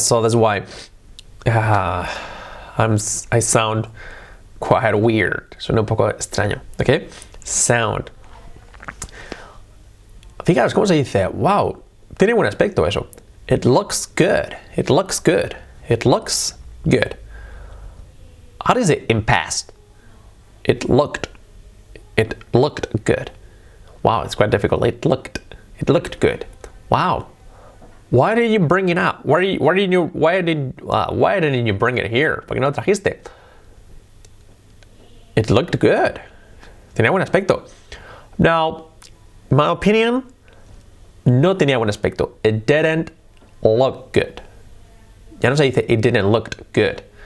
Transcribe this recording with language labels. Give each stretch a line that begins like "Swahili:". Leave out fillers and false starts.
English: So that's why I sound quite weird.
Spanish: Suena un poco extraño.
English: Okay? Sound.
Spanish: Fijaros cómo se dice, wow, tiene buen aspecto eso.
English: It looks good. It looks good. It looks good. How do you say in past? It looked good. Wow, it's quite difficult. It looked good. Wow. Why did you bring it up? Why didn't you bring it here?
Spanish: ¿Por qué no lo trajiste?
English: It looked good.
Spanish: Tenía buen aspecto.
English: Now, in my opinion,
Spanish: no tenía buen aspecto.
English: It didn't look good.
Spanish: Ya no se dice
English: it didn't look good.